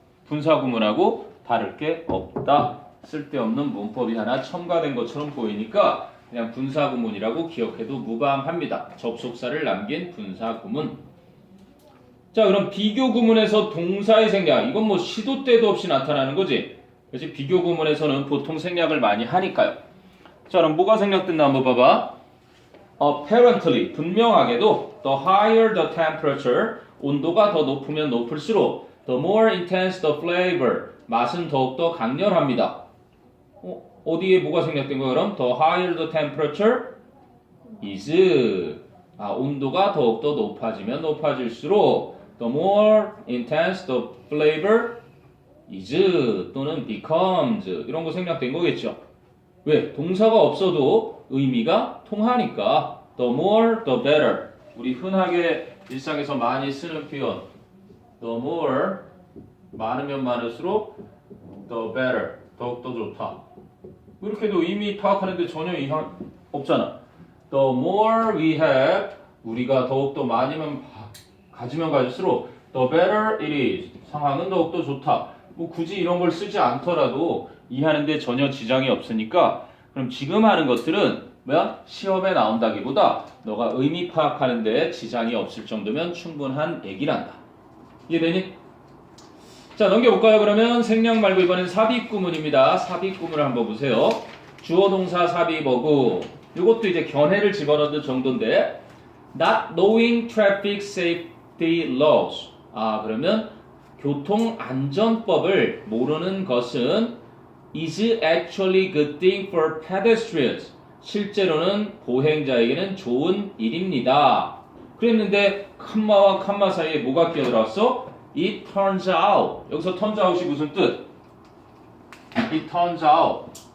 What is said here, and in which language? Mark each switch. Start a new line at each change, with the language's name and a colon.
Korean: 분사구문하고 다를 게 없다. 쓸데없는 문법이 하나 첨가된 것처럼 보이니까 그냥 분사구문이라고 기억해도 무방합니다. 접속사를 남긴 분사구문. 자, 그럼 비교구문에서 동사의 생략. 이건 뭐 시도 때도 없이 나타나는 거지. 그렇지? 비교구문에서는 보통 생략을 많이 하니까요. 자, 그럼 뭐가 생략됐나 한번 봐봐.
English: Apparently,
Korean: 분명하게도
English: the higher the temperature,
Korean: 온도가 더 높으면 높을수록
English: the more intense the flavor,
Korean: 맛은 더욱더 강렬합니다. 어디에 뭐가 생략된 거야 그럼?
English: The higher the temperature is
Korean: 온도가 더욱더 높아지면 높아질수록
English: the more intense the flavor is
Korean: 또는
English: becomes
Korean: 이런 거 생략된 거겠죠. 왜? 동사가 없어도 의미가 통하니까
English: the more the better.
Korean: 우리 흔하게 일상에서 많이 쓰는 표현
English: the more
Korean: 많으면 많을수록
English: the better
Korean: 더욱더 좋다. 이렇게도 의미 파악하는데 전혀 이상 없잖아.
English: The more we have
Korean: 우리가 더욱더 많이면 가지면 가질수록
English: the better it is
Korean: 상황은 더욱더 좋다. 뭐 굳이 이런 걸 쓰지 않더라도 이해하는데 전혀 지장이 없으니까 그럼 지금 하는 것들은 뭐야? 시험에 나온다기보다 너가 의미 파악하는데 지장이 없을 정도면 충분한 얘기란다. 이해되니? 자, 넘겨볼까요? 그러면 생략 말고 이번엔 삽입구문입니다. 삽입구문을 한번 보세요. 주어 동사 삽입어구. 이것도 이제 견해를 집어넣는 정도인데
English: Not knowing traffic safety laws.
Korean: 그러면 교통안전법을 모르는 것은
English: is actually good thing for pedestrians.
Korean: 실제로는 보행자에게는 좋은 일입니다. 그랬는데 칸마와 칸마 사이에 뭐가 끼어들어왔어?
English: It turns out.
Korean: 여기서
English: turns out이
Korean: 무슨 뜻?
English: It turns out.